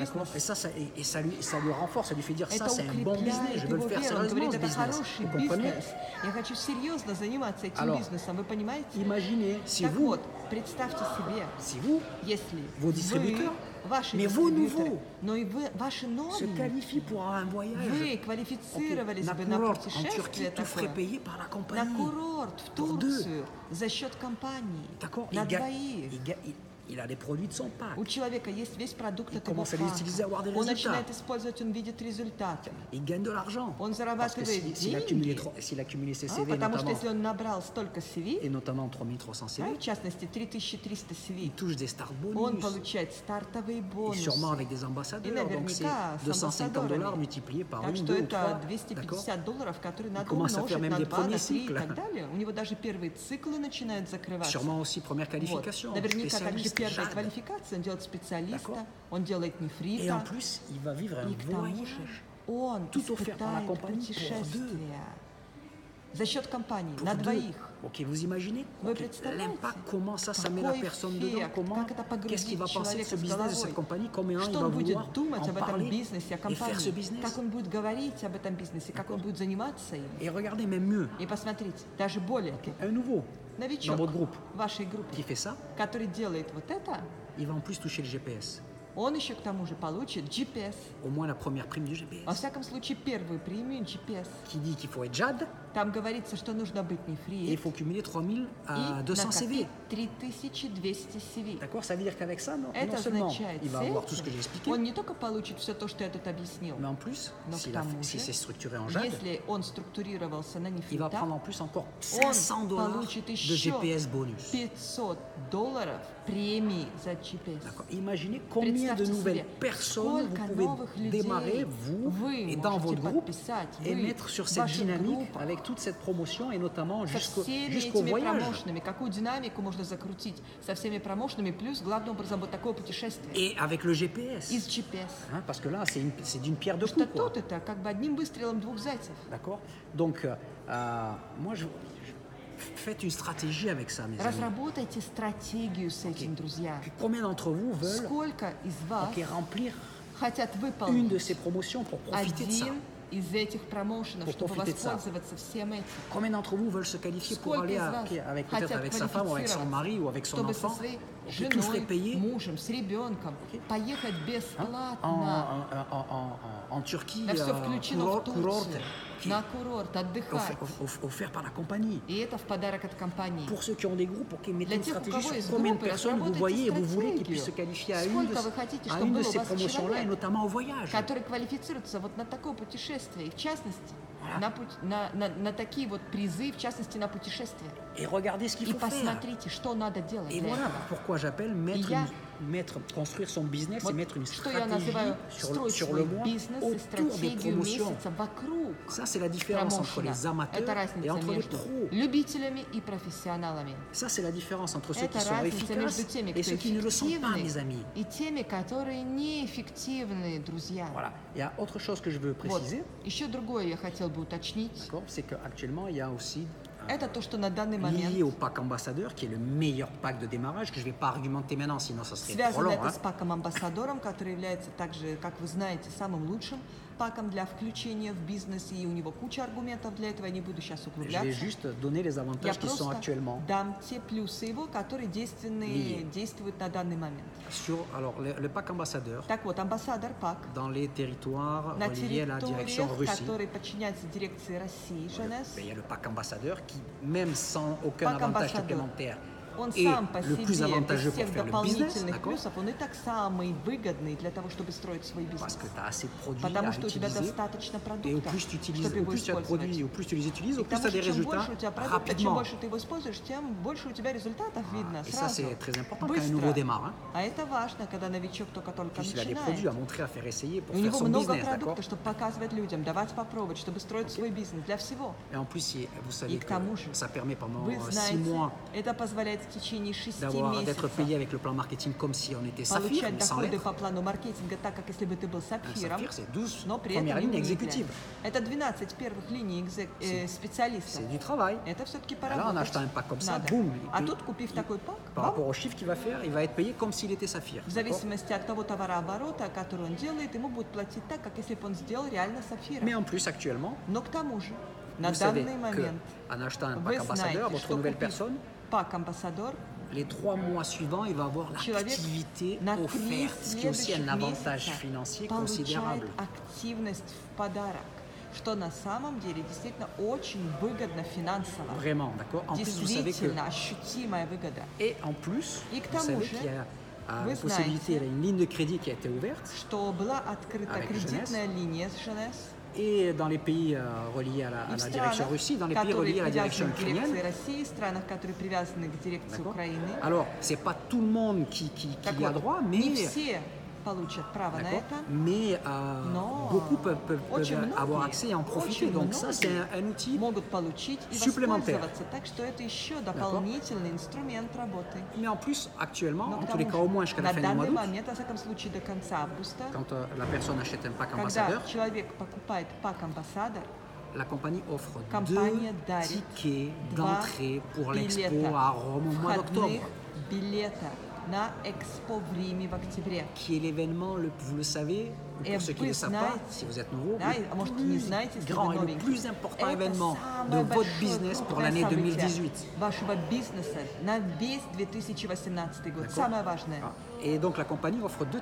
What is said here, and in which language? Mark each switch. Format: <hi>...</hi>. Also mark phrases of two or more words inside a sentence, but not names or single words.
<fr>D'accord.</fr> <ru>бизнес.</ru> <fr>Et ça lui renforce, ça lui fait dire ça</fr> <ru>Это</ru> <fr>c'est un bon business,</fr> <ru>укрепляет</ru> <fr>je veux</fr> <ru>его</ru> <fr>le faire</fr> <ru>веру. Он</ru> <fr>sérieusement</fr> <ru>говорит,</ru> <fr>ce</fr> <ru>это</ru> <fr>business.</fr> <ru>хороший</ru> <fr>Vous comprenez?</fr> <ru>бизнес. Я хочу серьезно заниматься этим</ru> <fr>Alors,</fr> <ru>бизнесом, вы понимаете?</ru> <fr>Imaginez si</fr> <ru>Так</ru> <fr>vous,</fr> <ru>вот, представьте себе, если если</ru> <fr>vos distributeurs,</fr> <ru>ваши</ru> <fr>mais vos</fr> <ru>дистрибьюторы,</ru> <fr>nouveaux,</fr> <ru>но и вы, ваши</ru> <fr>se</fr> <ru>новые,</ru> <fr>qualifient pour un voyage</fr> <ru>вы</ru> <fr>ok,</fr> <ru>квалифицировались на бы на</ru> <fr>курорт en Turquie,</fr> <ru>путешествие</ru> <fr>tout frais</fr> <ru>такое,</ru> <fr>payé par la</fr> <ru>на</ru> <fr>compagnie.</fr> <ru>курорт в</ru> <fr>Pour deux.</fr> <ru>Турцию за счет компании,</ru> <fr>D'accord.</fr> <ru>на</ru> <fr>Il, gagne-</fr> <ru>двоих.</ru> <fr>il a les produits de son pack.</fr> <ru>У человека есть весь продукт</ru> <fr>Il</fr> <ru>этого</ru> <fr>commence à les utiliser, avoir des</fr> <ru>Он</ru> <fr>résultats.</fr> <ru>начинает использовать, он видит результаты.</ru> <fr>Il gagne de l'argent.</fr> <ru>Он</ru> <fr>Parce que</fr> <ru>зарабатывает</ru> <fr>s'il a cumulé,</fr> <ru>деньги,</ru> <fr>s'il a cumulé ses CV,</fr> <ru>потому что</ru> <fr>notamment,</fr> <ru>если он набрал столько CV,</ru> <fr>et notamment 3300 CV,</fr> <ru>в частности 3300 CV,</ru> <fr>il touche des start</fr> <ru>он</ru> <fr>bonus.</fr> <ru>получает стартовые</ru> <fr>Et</fr> <ru>бонусы.</ru> <fr>sûrement avec des ambassadeurs,</fr> <ru>И</ru> <fr>donc c'est</fr> <ru>наверняка с</ru> <fr>250 $,</fr> <ru>амбассадорами.</ru> <fr>multiplié par</fr> <ru>Так</ru> <fr>1,</fr> <ru>что</ru> <fr>2 ou 3.</fr> <ru>это</ru> <fr>D'accord?</fr> <ru>$250, которые надо</ru> <fr>commence à faire</fr> <ru>умножить</ru> <fr>même</fr> <ru>на</ru> <fr>des</fr> <ru>2, на</ru> <fr>premiers</fr> <ru>3 и</ru> <fr>cycles.</fr> <ru>так далее. У него даже первые циклы начинают закрываться.</ru> <fr>Sûrement aussi première</fr> <ru>Вот.</ru> <fr>qualification,</fr> <ru>Наверняка также</ru> <fr>spécialiste,</fr> <ru>первая</ru> <fr>Jade.</fr> <ru>квалификация, он делает специалиста,</ru> <fr>D'accord.</fr> <ru>он делает</ru> <fr>Et en</fr> <ru>нефрита,</ru> <fr>plus, il va vivre un</fr> <ru>и к тому же</ru> <fr>voyage</fr> <ru>он</ru> <fr>tout offert par la</fr> <ru>испытает</ru> <fr>compagnie pour</fr> <ru>путешествие за счет компании,</ru> <fr>pour</fr> <ru>на</ru> <fr>deux.</fr> <ru>двоих.</ru> <fr>Ok, vous imaginez</fr> <ru>Вы</ru> <fr>Ok,</fr> <ru>представляете,</ru> <fr>l'impact, comment ça met la</fr> <ru>какой</ru> <fr>personne dedans,</fr> <ru>эффект,</ru> <fr>comment,</fr> <ru>как это</ru> <fr>qu'est-ce qu'il</fr> <ru>погрузит</ru> <fr>va penser de ce</fr> <ru>человека с</ru> <fr>business, de</fr> <ru>головой,</ru> <fr>cette compagnie, combien il</fr> <ru>что</ru> <fr>va</fr> <ru>он будет</ru> <fr>vouloir</fr> <ru>думать</ru> <fr>en</fr> <ru>об этом</ru> <fr>parler</fr> <ru>бизнесе, о</ru> <fr>et faire ce</fr> <ru>компании,</ru> <fr>business.</fr> <ru>как он будет говорить об этом бизнесе, как он будет заниматься им.</ru> <fr>Et regardez même mieux,</fr> <ru>И посмотрите, даже более того,</ru> <fr>un nouveau</fr> <ru>новичок</ru> <fr>dans votre groupe</fr> <ru>в вашей группе,</ru> <fr>qui fait ça,</fr> <ru>который делает вот это,</ru> <fr>il va en plus toucher le GPS.</fr> <ru>он еще к тому же получит GPS.</ru> <fr>Au moins la première prime du GPS.</fr> <ru>Во всяком случае, первую премию GPS.</ru> <fr>Qui dit qu'il faut être Jade</fr> <ru>Там говорится, что нужно быть</ru> <fr>et il</fr> <ru>нефрит</ru> <fr>faut cumuler 3000 à</fr> <ru>и</ru> <fr>200 CV.</fr> <ru>накопить 3200 CV.</ru> <fr>D'accord? Ça veut dire qu'avec ça, non</fr> <ru>Это</ru> <fr>seulement</fr> <ru>означает,</ru> <fr>il va avoir tout ce que j'ai expliqué,</fr> <ru>он не только получит все то, что я тут объяснил,</ru> <fr>mais en plus,</fr> <ru>но к тому</ru> <fr>si</fr> <ru>же,</ru> <fr>c'est structuré en Jade,</fr> <ru>если он структурировался на</ru> <fr>il va</fr> <ru>нефрита,</ru> <fr>prendre en plus encore</fr> <ru>он</ru> <fr>$500</fr> <ru>получит</ru> <fr>de</fr> <ru>еще</ru> <fr>GPS bonus.</fr> <ru>$500 премии за GPS.</ru> <fr>D'accord. Imaginez combien de</fr> <ru>Представьте</ru> <fr>nouvelles</fr> <ru>себе,</ru> <fr>personnes</fr> <ru>сколько</ru> <fr>vous pouvez</fr> <ru>новых людей</ru> <fr>démarrer, vous</fr> <ru>вы</ru> <fr>et dans</fr> <ru>можете</ru> <fr>votre groupe,</fr> <ru>подписать,</ru> <fr>et</fr> <ru>вы</ru> <fr>mettre sur</fr> <ru>в</ru> <fr>cette</fr> <ru>ваших</ru> <fr>dynamique</fr> <ru>группах,</ru> <fr>avec toute cette promotion et notamment</fr> <ru>со</ru> <fr>jusqu'au</fr> <ru>всеми</ru> <fr>jusqu'au</fr> <ru>этими</ru> <fr>voyage.</fr> <ru>промоушенами, какую динамику можно закрутить со всеми промоушенами, плюс, главным образом, вот такое путешествие</ru> <fr>Et avec le GPS.</fr> <ru>из GPS.</ru> <fr>Hein, parce que là, c'est d'une pierre deux</fr> <ru>Что</ru> <fr>coups. quoi.</fr> <ru>тут это как бы одним выстрелом двух зайцев.</ru> <fr>D'accord. Donc, moi, faites une stratégie avec ça, mes amis.</fr> <ru>Разработайте стратегию с этим, друзья.</ru> <fr>Combien d'entre vous veulent</fr> <ru>Сколько из вас</ru> <fr>remplir</fr> <ru>хотят</ru> <fr>une</fr> <ru>выполнить</ru> <fr>de ces promotions pour profiter de ça?</fr> <ru>один из этих промоушенов,</ru> <fr>Pour</fr> <ru>чтобы</ru> <fr>profiter de ça.</fr> <ru>воспользоваться всем этим?</ru> <fr>Combien d'entre vous veulent se qualifier pour</fr> <ru>Сколько</ru> <fr>aller</fr> <ru>из вас</ru> <fr>avec</fr> <ru>хотят</ru> <fr>peut-être avec sa femme ou avec son mari ou avec son</fr> <ru>чтобы со</ru> <fr>enfant</fr> <ru>своей</ru> <fr>que tout frais</fr> <ru>женой,</ru> <fr>payé,</fr> <ru>мужем, с ребенком, поехать</ru> <fr>en,</fr> <ru>бесплатно.</ru> <fr>en Turquie,</fr> <ru>Да все включено в</ru> <fr>courort,</fr> <ru>Турцию,</ru> <fr>qui</fr> <ru>на курорт, отдыхать.</ru> <fr>offert par la compagnie.</fr> <ru>И это в подарок от компании.</ru> <fr>Pour ceux qui ont des groupes, pour qu'ils mettent</fr> <ru>Для</ru> <fr>une</fr> <ru>тех, у</ru> <fr>stratégie</fr> <ru>кого</ru> <fr>sur</fr> <ru>есть</ru> <fr>combien de</fr> <ru>группы,</ru> <fr>personnes vous</fr> <ru>разработайте</ru> <fr>voyez et vous voulez qu'ils</fr> <ru>стратегию.</ru> <fr>puissent se qualifier à</fr> <ru>Сколько вы хотите,</ru> <fr>à</fr> <ru>чтобы</ru> <fr>une de</fr> <ru>было у</ru> <fr>ces</fr> <ru>вас</ru> <fr>promotions-là, et</fr> <ru>человек,</ru> <fr>notamment au voyage.</fr> <ru>который квалифицируется вот на такое путешествие, и в частности, на такие вот призы, в частности, на путешествия.</ru> <fr>Et regardez ce qu'il</fr> <ru>И</ru> <fr>faut faire.</fr> <ru>посмотрите, что надо делать</ru> <fr>Et</fr> <ru>для</ru> <fr>voilà</fr> <ru>этого.</ru> <fr>pourquoi j'appelle construire son business</fr> <ru>Вот</ru> <fr>et mettre une</fr> <ru>что я</ru> <fr>stratégie</fr> <ru>называю строить</ru> <fr>sur</fr> <ru>свой</ru> <fr>le mois</fr> <ru>бизнес и</ru> <fr>autour des</fr> <ru>стратегию</ru> <fr>promotions.</fr> <ru>месяца вокруг</ru> <fr>Ça, c'est la différence entre</fr> <ru>промоушена.</ru> <fr>les amateurs</fr> <ru>Это</ru> <fr>et</fr> <ru>разница</ru> <fr>entre les</fr> <ru>между</ru> <fr>pros.</fr> <ru>любителями и профессионалами.</ru> <fr>Ça, c'est la différence entre ceux</fr> <ru>Это</ru> <fr>qui sont</fr> <ru>разница между</ru> <fr>efficaces</fr> <ru>теми,</ru> <fr>et</fr> <ru>кто</ru> <fr>ceux qui ne le sont pas,</fr> <ru>эффективны,</ru> <fr>mes amis.</fr> <ru>и теми, которые неэффективны, друзья.</ru> <fr>Voilà. Il y a autre chose que je veux</fr> <ru>Вот.</ru> <fr>préciser,</fr> <ru>Еще другое я хотел бы уточнить.</ru> <fr>d'accord, c'est qu'actuellement, il y a aussi</fr> <ru>Это то, что на данный</ru> <fr>lié</fr> <ru>момент</ru> <fr>au pack ambassadeur, qui est le meilleur pack de démarrage, que je ne vais pas argumenter maintenant, sinon ça serait trop</fr> <ru>связано</ru> <fr>long.</fr> <ru>это</ru> <fr>hein.</fr> <ru>с паком амбассадором, который является также, как вы знаете, самым лучшим паком для включения в бизнес, и у него куча аргументов для этого, я не буду сейчас</ru> <fr>Je vais</fr> <ru>углубляться.</ru> <fr>juste donner les</fr> <ru>Я</ru> <fr>avantages qui sont</fr> <ru>просто</ru> <fr>actuellement</fr> <ru>дам те плюсы его, которые действуют на данный момент.</ru> <fr>sur alors, le pack ambassadeur</fr> <ru>Так вот, амбассадор пак</ru> <fr>dans les territoires</fr> <ru>на</ru> <fr>reliés à la direction</fr> <ru>территориях,</ru> <fr>Russie.</fr> <ru>которые подчиняются дирекции России, ЖНС,</ru> <fr>Il y a le pack ambassadeur qui, même sans aucun Pack avantage ambassadeur. supplémentaire,</fr> <ru>он</ru> <fr>est</fr> <ru>сам по</ru> <fr>le plus</fr> <ru>себе,</ru> <fr>avantageux</fr> <ru>без</ru> <fr>pour</fr> <ru>всех</ru> <fr>faire le business,</fr> <ru>дополнительных</ru> <fr>d'accord?</fr> <ru>плюсов, он и так самый выгодный для того, чтобы строить свой</ru> <fr>Parce</fr> <ru>бизнес.</ru> <fr>que tu as assez de produits</fr> <ru>Потому</ru> <fr>à</fr> <ru>что у тебя</ru> <fr>utiliser.</fr> <ru>достаточно</ru> <fr>Et au</fr> <ru>продуктов,</ru> <fr>plus tu utilises,</fr> <ru>чтобы</ru> <fr>au</fr> <ru>его</ru> <fr>plus tu as de produits,</fr> <ru>использовать.</ru> <fr>au plus tu les utilises,</fr> <ru>И</ru> <fr>au plus</fr> <ru>потому</ru> <fr>tu as des</fr> <ru>что чем</ru> <fr>résultats</fr> <ru>больше у тебя продукта, чем</ru> <fr>rapidement.</fr> <ru>больше ты его используешь, тем больше у тебя результатов видно</ru> <fr>Et ça,</fr> <ru>сразу,</ru> <fr>c'est très important quand un</fr> <ru>быстро.</ru> <fr>nouveau démarre. Hein.</fr> <ru>А это важно, когда новичок только-только</ru> <fr>Puis il a des</fr> <ru>начинает.</ru> <fr>produits à montrer, à faire essayer pour</fr> <ru>У</ru> <fr>faire</fr> <ru>него</ru> <fr>son</fr> <ru>много</ru> <fr>business, d'accord?</fr> <ru>продуктов, чтобы показывать людям, давать попробовать, чтобы строить свой бизнес для всего.</ru> <fr>Et en plus, vous savez</fr> <ru>И к тому же,</ru> <fr>que ça permet pendant</fr> <ru>вы</ru> <fr>6</fr> <ru>знаете,</ru> <fr>mois</fr> <ru>это позволяет в течение 6</ru> <fr>d'être</fr> <ru>месяцев</ru> <fr>payé avec le plan marketing comme si on était Saphir,</fr> <ru>получать</ru> <fr>mais sans</fr> <ru>доходы</ru> <fr>l'être.</fr> <ru>по плану маркетинга так, как если бы ты был сапфиром,</ru> <fr>Saphir, c'est 12</fr> <ru>но при</ru> <fr>premières</fr> <ru>этом</ru> <fr>lignes</fr> <ru>не</ru> <fr>exécutives.</fr> <ru>Это 12 первых линий специалистов.</ru> <fr>C'est du travail.</fr> <ru>Это все-таки</ru> <fr>Alors, en</fr> <ru>поработать</ru> <fr>achetant un pack comme ça,</fr> <ru>надо.</ru> <fr>boum,</fr> <ru>А тут, купив такой пак,</ru> <fr>par</fr> <ru>бам,</ru> <fr>rapport au chiffre qu'il va faire, il va être payé comme s'il était Saphir.</fr> <ru>в</ru> <fr>d'accord?</fr> <ru>зависимости от того товарооборота, который он делает, ему будут платить так, как если бы он сделал реально сапфиром.</ru> <fr>Mais en plus, actuellement,</fr> <ru>Но к тому же, на</ru> <fr>vous savez</fr> <ru>данный момент,</ru> <fr>qu'en achetant un</fr> <ru>вы</ru> <fr>pack ambassadeur,</fr> <ru>знаете,</ru> <fr>votre</fr> <ru>что</ru> <fr>nouvelle</fr> <ru>купив</ru> <fr>personne,</fr> <ru>пак амбассадор,</ru> <fr>les 3 mois suivants, il va avoir</fr> <ru>человек</ru> <fr>l'activité</fr> <ru>на 3</ru> <fr>offerte, ce qui est aussi un</fr> <ru>следующих</ru> <fr>avantage</fr> <ru>месяца</ru> <fr>financier</fr> <ru>получает</ru> <fr>considérable.</fr> <ru>активность в подарок, что на самом деле действительно очень выгодно финансово.</ru> <fr>Vraiment, d'accord? En plus, vous savez que...</fr> <ru>Действительно ощутимая выгода.</ru> <fr>Et en plus,</fr> <ru>И к</ru> <fr>vous</fr> <ru>тому</ru> <fr>savez</fr> <ru>же,</ru> <fr>qu'il y a</fr> <ru>вы</ru> <fr>une possibilité, il y a</fr> <ru>знаете,</ru> <fr>une ligne de crédit qui a été ouverte.</fr> <ru>что была открыта</ru> <fr>Avec</fr> <ru>кредитная линия с ЖНС,</ru> <fr>Et dans les pays reliés à</fr> <ru>и</ru> <fr>la</fr> <ru>в</ru> <fr>direction</fr> <ru>странах,</ru> <fr>Russie, dans les pays</fr> <ru>которые</ru> <fr>reliés à la direction</fr> <ru>привязаны к дирекции</ru> <fr>ukrainienne.</fr> <ru>России, странах, которые привязаны к дирекции</ru> <fr>D'accord?</fr> <ru>Украины.</ru> <fr>Alors, c'est pas tout le monde qui</fr> <ru>Так</ru> <fr>y a</fr> <ru>вот,</ru> <fr>droit,</fr> <ru>не</ru> <fr>mais,</fr> <ru>все получат право на</ru> <fr>d'accord?</fr> <ru>это,</ru> <fr>Mais</fr> <ru>Но</ru> <fr>beaucoup peuvent</fr> <ru>очень</ru> <fr>avoir</fr> <ru>многие,</ru> <fr>accès et en profiter.</fr> <ru>очень</ru> <fr>Donc ça, c'est</fr> <ru>многие</ru> <fr>un outil.</fr> <ru>могут получить и</ru> <fr>supplémentaire.</fr> <ru>воспользоваться. Так что это еще дополнительный инструмент работы.</ru> <fr>Mais en plus, actuellement,</fr> <ru>Но</ru> <fr>en</fr> <ru>к</ru> <fr>tous les</fr> <ru>тому</ru> <fr>cas, au</fr> <ru>же,</ru> <fr>moins jusqu'à la</fr> <ru>на</ru> <fr>fin du mois</fr> <ru>данный</ru> <fr>d'août,</fr> <ru>момент, во всяком случае до конца августа,</ru> <fr>quand la personne achète un pack</fr> <ru>когда</ru> <fr>ambassadeur,</fr> <ru>человек покупает пак амбассадор,</ru> <fr>la compagnie offre</fr> <ru>компания</ru> <fr>2</fr> <ru>дарит</ru> <fr>tickets</fr> <ru>2</ru> <fr>d'entrée pour l'expo</fr> <ru>билета</ru> <fr>à Rome au mois d'octobre,</fr> <ru>входных билета на Экспо в Риме в октябре.</ru> <fr>qui est l'événement, vous le savez, ou Et pour ceux qui ne</fr> <ru>вы</ru> <fr>le savent pas,</fr> <ru>знаете,</ru> <fr>si vous êtes nouveau,</fr> <ru>да,</ru> <fr>le</fr> <ru>а может, не знаете, если</ru> <fr>grand</fr> <ru>вы</ru> <fr>et le</fr> <ru>новенький.</ru> <fr>plus important</fr> <ru>Это</ru> <fr>événement de</fr> <ru>самое</ru> <fr>votre</fr> <ru>большое,</ru> <fr>business pour</fr> <ru>крупное</ru> <fr>l'année</fr> <ru>событие</ru> <fr>2018.</fr> <ru>вашего бизнеса на весь 2018 год.</ru> <fr>D'accord.</fr> <ru>Самое важное. Ah.</ru> <fr>Et donc la compagnie offre 2</fr>